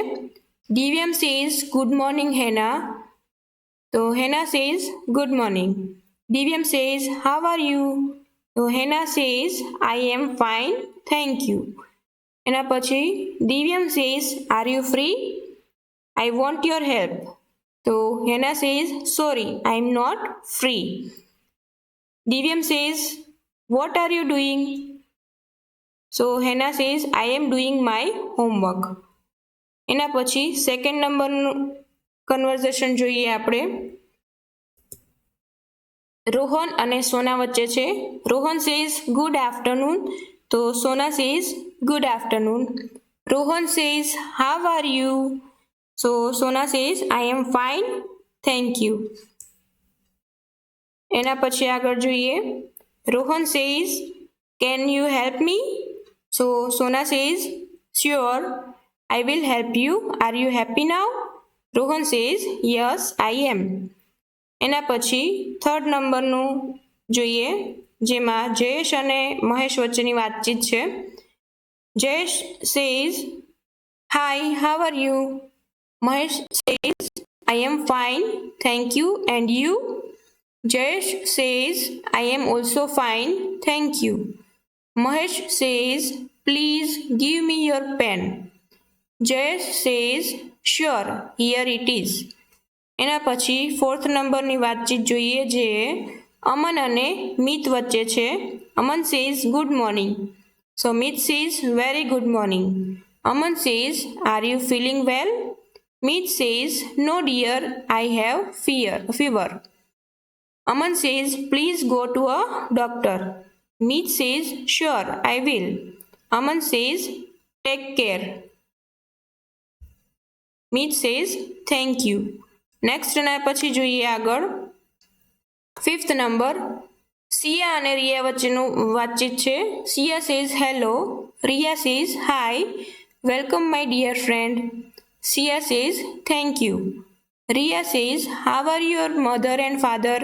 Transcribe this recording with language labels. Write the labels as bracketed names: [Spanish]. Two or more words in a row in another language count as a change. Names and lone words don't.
[English] Divyam says good morning Hena. તો Hena says good morning. Divyam says how are you. તો Hena says I am fine thank you. [Gujarati] એના પછી [English] Divyam says are you free. I want your help. So Hannah says, sorry, I am not free. Divyam says, what are you doing? So Hannah says, I am doing my homework. [Gujarati] એના પછી સેકન્ડ નંબરનું કન્વર્ઝેશન જોઈએ આપણે. રોહન અને સોના વચ્ચે છે. [English] Rohan says good afternoon. તો Sona says good afternoon. Rohan says, how are you? So Sona says, I am fine, thank you. [Gujarati] એના પછી આગળ જોઈએ. [English] Rohan says, can you help me? So Sona says, sure, I will help you. Are you happy now? Rohan says, yes, I am. [Gujarati] એના પછી થર્ડ નંબરનું જોઈએ, જેમાં જયેશ અને મહેશ વચ્ચેની વાતચીત છે. [English] જયેશ says, hi, how are you? Mahesh says, I am fine, thank you, and you? Jayesh says, I am also fine, thank you. Mahesh says, please give me your pen. Jayesh says, sure, here it is. [Gujarati] એના પછી ફોર્થ નંબરની વાતચીત જોઈએ, જે અમન અને મિત વચ્ચે છે. [English] અમન says, good morning. So Mit says, very good morning. Aman says, are you feeling well? Mit says, no dear, I have fever. Aman says, please go to a doctor. Mit says, sure, I will. Aman says, take care. Mit says, thank you. [Gujarati] Next એના પછી જોઈએ આગળ ફિફ્થ નંબર. સિયા અને રિયા વચ્ચેનું વાતચીત છે. [English] Siya says hello, Riya says hi, welcome my dear friend. Siya says thank you. Riya says how are your mother and father?